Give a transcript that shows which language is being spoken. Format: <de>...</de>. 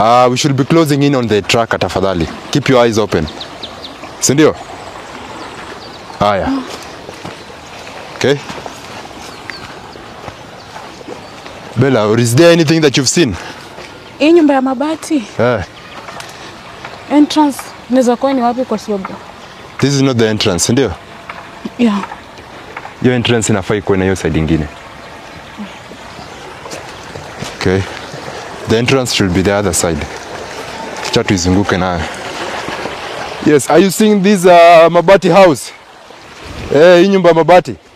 <en>We should be closing in on the tracker</en> <sw>tafadhali.</sw> <en>Keep your eyes open.</en> <sw>Sindio? Haya.</sw> <en>Okay. Bella, is there anything that you've seen?</en> <sw>Hii nyumba ya mabati. Entrance inaweza kuwa ni wapi kwa sababu?</sw> <en>This is not the entrance,</en> <sw>ndio?</sw> <en>Yeah. Your entrance</en> <sw>inafaa ikuwe na hiyo side nyingine.</sw> <en>Okay. The entrance should be the other side.</en> <sw>Acha tuizunguke nayo.</sw> <en>Yes, are you seeing this mabati house?</en> <sw>Hii nyumba mabati.</sw>